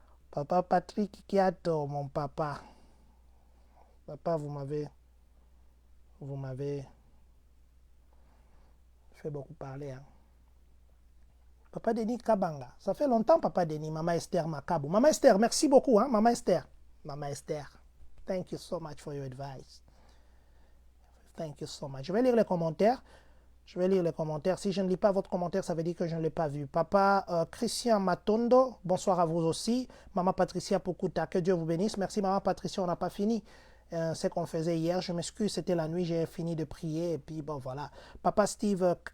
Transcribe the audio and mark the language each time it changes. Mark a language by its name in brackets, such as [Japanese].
[French] Papa Patrick Kiato, mon papa. Papa, vous m'avez fait beaucoup parler. Hein. Papa Denis Kabanga. Ça fait longtemps, Papa Denis. Maman Esther Makabou. Maman Esther, merci beaucoup. Hein, Maman Esther. [English] Maman Esther, thank you so much for your advice. Thank you so much. [French] Je vais lire les commentaires. Si je ne lis pas votre commentaire, ça veut dire que je ne l'ai pas vu. Papa Christian Matondo, bonsoir à vous aussi. Maman Patricia Pokuta, que Dieu vous bénisse. Merci Maman Patricia, on n'a pas fini ce qu'on faisait hier. Je m'excuse, c'était la nuit, j'ai fini de prier et puis voilà. Papa Steve